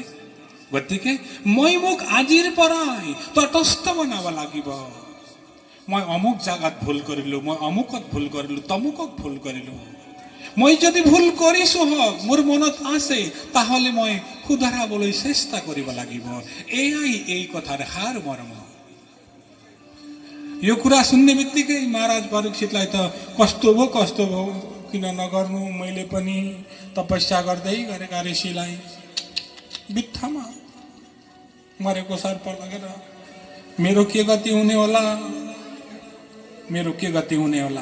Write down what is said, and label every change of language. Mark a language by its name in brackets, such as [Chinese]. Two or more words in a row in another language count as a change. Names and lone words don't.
[Assamese] গতিকে মই মোক আজিৰ পৰাই তটস্থ বনাব লাগিব। মই অমুক জাগাত ভুল কৰিলো, মই অমুকত ভুল কৰিলো, তমুকত ভুল কৰিলো। মই যদি ভুল কৰিছো হক, মোৰ মনত আছে, তাহলে মই শুধৰাবলৈ চেষ্টা কৰিব লাগিব। এয়াই এই কথাৰ সাৰ মৰ্ম। [Nepali] यो कुरा सुन्ने बित्तिकै महाराज परीक्षितलाई त कस्तो भयो, किन नगर्नु, मैले पनि तपस्या गर्दै गरेका ऋषिलाई बित्थामा मरेको सर्प लगेर मेरो के गति हुने होला, मेरो के गति हुने होला?